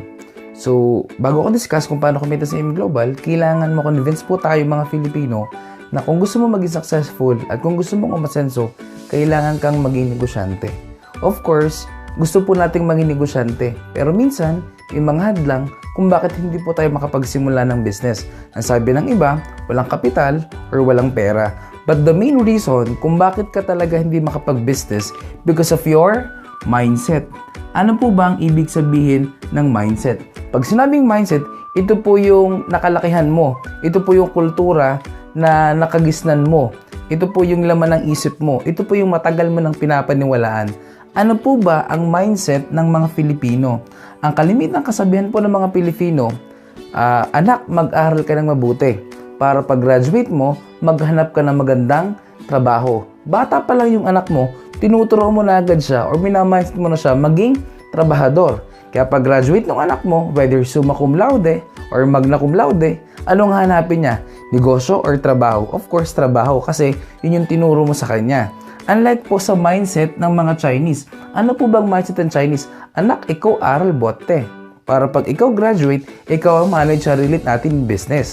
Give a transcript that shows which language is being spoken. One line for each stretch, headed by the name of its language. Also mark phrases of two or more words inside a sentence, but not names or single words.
Filipino: So, bago ko discuss kung paano kumita sa AIM Global, kailangan mo-convince po tayo mga Filipino na kung gusto mo maging successful at kung gusto mong umasenso, kailangan kang maging negosyante.
English: Of course,
Filipino: gusto po nating maging negosyante. Pero minsan, may mga hadlang kung bakit hindi po tayo makapagsimula ng business. Ang sabi ng iba, walang kapital or walang pera.
English: But the main reason
Filipino: kung bakit ka talaga hindi makapag-business
English: because of your mindset.
Filipino: Ano po ba ang ibig sabihin ng mindset? Pag sinabing mindset, ito po yung nakalakihan mo. Ito po yung kultura na nakagisnan mo. Ito po yung laman ng isip mo. Ito po yung matagal mo nang pinapaniwalaan. Ano po ba ang mindset ng mga Filipino? Ang kalimitang kasabihan po ng mga Pilipino, anak, mag-aral ka ng mabuti. Para pag-graduate mo, maghanap ka ng magandang trabaho. Bata pa lang yung anak mo, tinuturo mo na agad siya or minamindset mo na siya maging trabahador. Kaya pag-graduate ng anak mo,
Latin: whether summa cum laude or magna cum laude,
Filipino: anong hanapin niya? Negosyo or trabaho?
English: Of course,
Filipino: trabaho kasi yun yung tinuro mo sa kanya. Unlike po sa mindset ng mga Chinese. Ano po bang mindset ng Chinese? Anak, ikaw aral bote. Para pag ikaw graduate, ikaw ang manage sarili natin business.